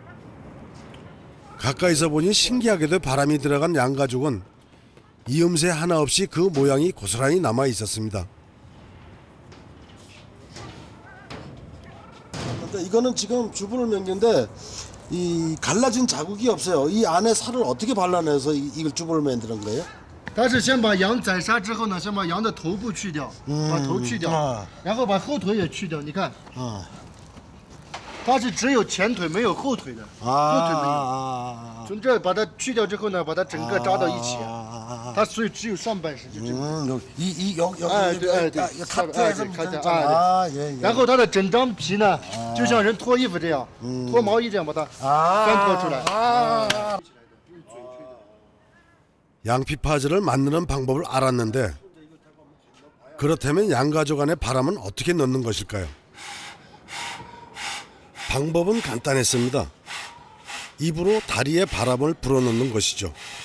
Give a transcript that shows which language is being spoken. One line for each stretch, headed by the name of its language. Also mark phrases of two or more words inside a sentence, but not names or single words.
Korean: 가까이서 보니 신기하게도 바람이 들어간 양가죽은 이음새 하나 없이 그 모양이 고스란히 남아 있었습니다. 근데 이거는 지금 주부를 맨건데 이 갈라진 자국이 없어요. 이 안에 살을 어떻게 발라내서 이걸 주부를 만드는 거예요?
Chinese: 它是先把羊宰杀之后呢，先把羊的头部去掉，把头去掉，然后把后腿也去掉。你看，它是只有前腿没有后腿的，后腿没有。从这把它去掉之后呢，把它整个扎到一起，它所以只有上半身就这个。
Korean: 여기
Chinese: 哎对哎对，
Korean: 카트에서 예。
Chinese: 然后它的整张皮呢，就像人脱衣服这样，脱毛衣这样把它翻脱出来。
Korean: 양피파즈를 만드는 방법을 알았는데 그렇다면 양가죽 안에 바람은 어떻게 넣는 것일까요? 방법은 간단했습니다. 입으로 다리에 바람을 불어넣는 것이죠.